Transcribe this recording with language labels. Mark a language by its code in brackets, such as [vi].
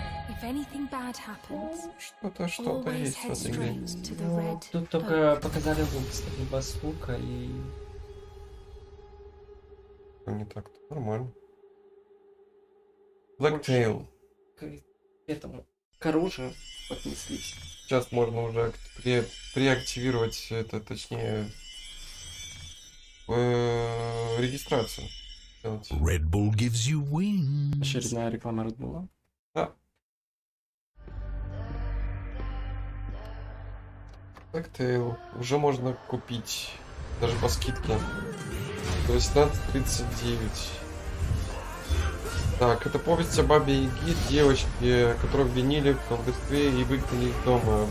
[en] If anything bad happens, [ru] Что-то есть в этой игре. Ну, тут только показали лук, либо с лука и... Не так-то, нормально. [en] Blacktail. [ru] К этому, к оружию отнеслись. Сейчас можно уже преактивировать это, точнее, регистрацию. [en] Red Bull gives you wings. [ru] Очередная реклама Red Bull. Да. Blacktail уже можно купить даже по скидке. 18.39. Так, это повесть о бабе Яге, девочке, которую обвинили в колдовстве и выгнали из дома.